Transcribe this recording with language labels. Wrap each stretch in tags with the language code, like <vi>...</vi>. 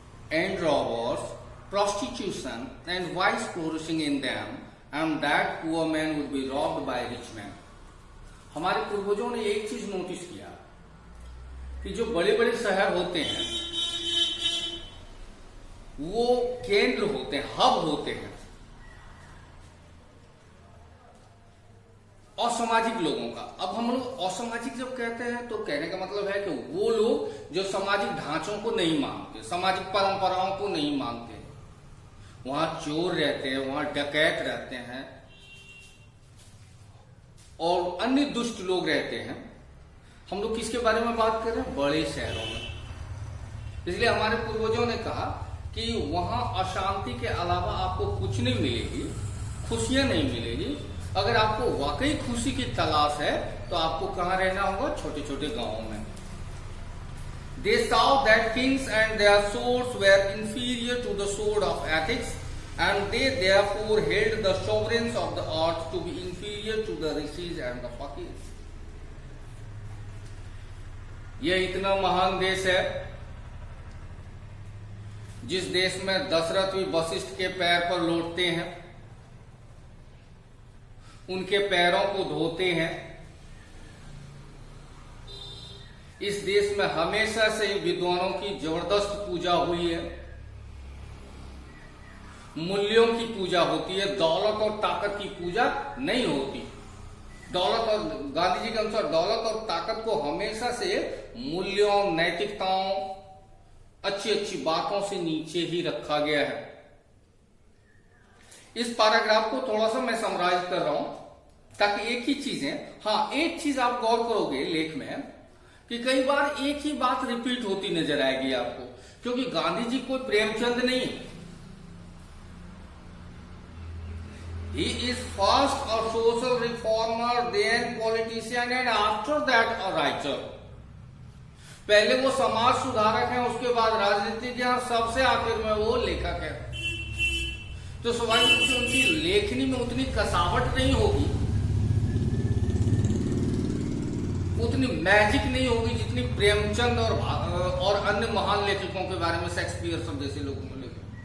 <en>and robbers, prostitution and vice flourishing in them, and that poor men would be robbed by rich men.</en> <hi>हमारे पूर्वजों ने एक चीज notice किया कि जो बड़े बड़े शहर होते हैं वो केंद्र होते हैं, हब होते हैं असामाजिक लोगों का। अब हम लोग असामाजिक जब कहते हैं तो कहने का मतलब है कि वो लोग जो सामाजिक ढांचों को नहीं मानते, सामाजिक परंपराओं को नहीं मानते, वहां चोर रहते हैं, वहां डकैत रहते हैं और अन्य दुष्ट लोग रहते हैं। हम लोग किसके बारे में बात कर रहे हैं? बड़े शहरों में। इसलिए हमारे पूर्वजों ने कहा कि वहां अशांति के अलावा आपको कुछ नहीं मिलेगी, खुशियां नहीं मिलेगी। अगर आपको वाकई खुशी की तलाश है तो आपको कहां रहना होगा? छोटे छोटे गांवों में।</hi> <en>They saw that kings and their swords were inferior to the sword of ethics, and they therefore held the sovereigns of the earth to be inferior to the rishis and the fakirs.</en> <hi>यह इतना महान देश है जिस देश में दशरथ भी वशिष्ठ के पैर पर लौटते हैं, उनके पैरों को धोते हैं। इस देश में हमेशा से विद्वानों की जबरदस्त पूजा हुई है, मूल्यों की पूजा होती है, दौलत और ताकत की पूजा नहीं होती। दौलत और गांधी जी के अनुसार दौलत और ताकत को हमेशा से मूल्यों, नैतिकताओं, अच्छी अच्छी बातों से नीचे ही रखा गया है। इस पैराग्राफ को थोड़ा सा मैं समराइज कर रहा हूं ताकि एक ही चीजें, हाँ एक चीज आप गौर करोगे लेख में कि कई बार एक ही बात रिपीट होती नजर आएगी आपको, क्योंकि गांधी जी कोई प्रेमचंद नहीं है।</hi> <en>He is first a social reformer, then politician and after that a writer.</en> <hi>पहले वो समाज सुधारक हैं, उसके बाद राजनीतिज्ञ और सबसे आखिर में वो लेखक है। तो स्वाभाविक रूप से उनकी लेखनी में उतनी कसावट नहीं होगी, उतनी मैजिक नहीं होगी जितनी प्रेमचंद और अन्य महान लेखकों के बारे में, शेक्सपियर सब जैसे लोगों ने लिखी।</hi>